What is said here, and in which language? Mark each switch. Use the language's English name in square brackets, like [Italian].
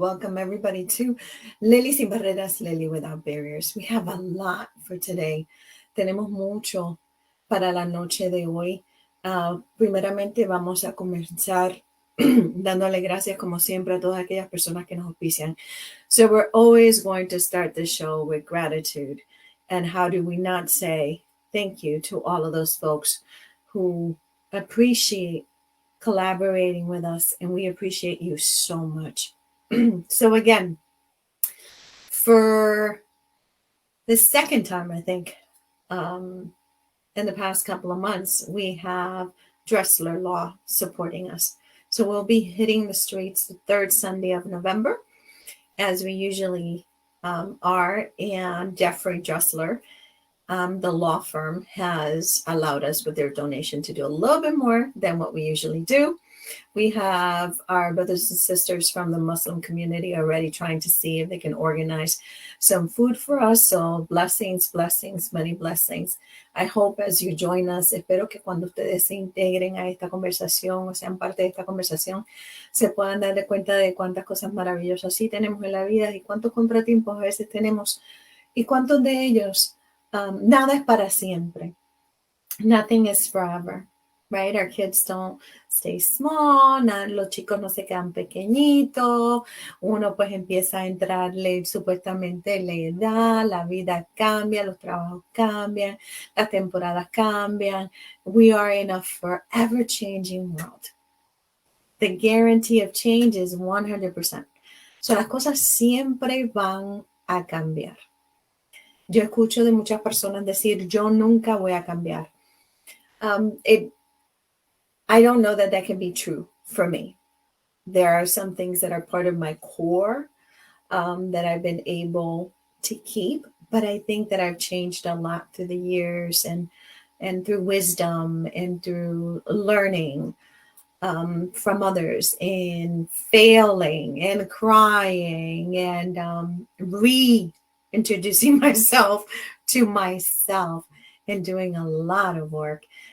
[English] Welcome everybody to Lilly Sin Barreras, Lilly Without Barriers. We have a lot for today. [Spanish] Tenemos mucho para la noche de hoy. Primeramente vamos a comenzar dándole gracias como siempre a todas aquellas personas que nos auspician. [English] So we're always going to start the show with gratitude. And how do we not say thank you to all of those folks who appreciate collaborating with us, and we appreciate you so much. So again, for the second time, I think, in the past couple of months, we have Dressler Law supporting us. So we'll be hitting the streets the third Sunday of November, as we usually are. And Jeffrey Dressler, the law firm, has allowed us with their donation to do a little bit more than what we usually do. We have our brothers and sisters from the Muslim community already trying to see if they can organize some food for us. So blessings, blessings, many blessings. I hope as you join us, [Spanish] espero que cuando ustedes se integren a esta conversación o sean parte de esta conversación, se puedan dar de cuenta de cuántas cosas maravillosas sí tenemos en la vida y cuántos contratiempos a veces tenemos y cuántos de ellos, nada es para siempre. [English] Nothing is forever. Right? Our kids don't stay small, [Spanish] los chicos no se quedan pequeñitos, uno pues empieza a entrarle supuestamente la edad, la vida cambia, los trabajos cambian, las temporadas cambian. [English] We are in a forever changing world. The guarantee of change is 100%. [Spanish] So las cosas siempre van a cambiar. Yo escucho de muchas personas decir, yo nunca voy a cambiar. [English] I don't know that can be true for me. There are some things that are part of my core that I've been able to keep, but I think that I've changed a lot through the years and through wisdom and through learning from others and failing and crying and reintroducing myself to myself and doing a lot of work.